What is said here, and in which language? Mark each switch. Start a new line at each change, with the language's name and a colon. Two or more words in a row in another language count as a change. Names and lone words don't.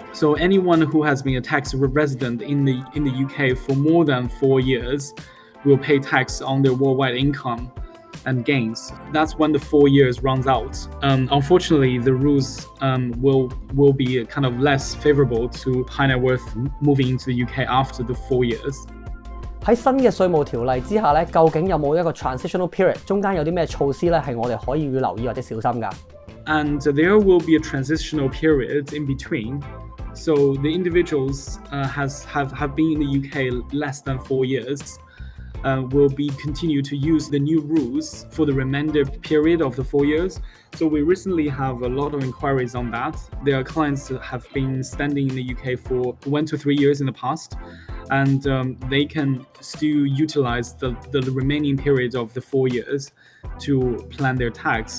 English: So anyone who has been a tax resident in the UK for more than 4 years will pay tax on their worldwide income and gains. That's when the 4 years runs out. Unfortunately, the rules will be kind of less favorable to high net worth moving into the UK after the 4 years.
Cantonese: 喺新嘅稅務條例之下咧，究竟有冇一個
English: transitional period？
Cantonese: 中間有啲咩措施咧係我哋可以要留意或者小心㗎？
English: And there will be a transitional period in between. So the individuals have been in the UK less than 4 years. Will continue to use the new rules for the remainder period of the 4 years. So we recently have a lot of inquiries on that. There are clients that have been standing in the UK for 1 to 3 years in the past, and they can still utilize the remaining period of the 4 years to plan their tax.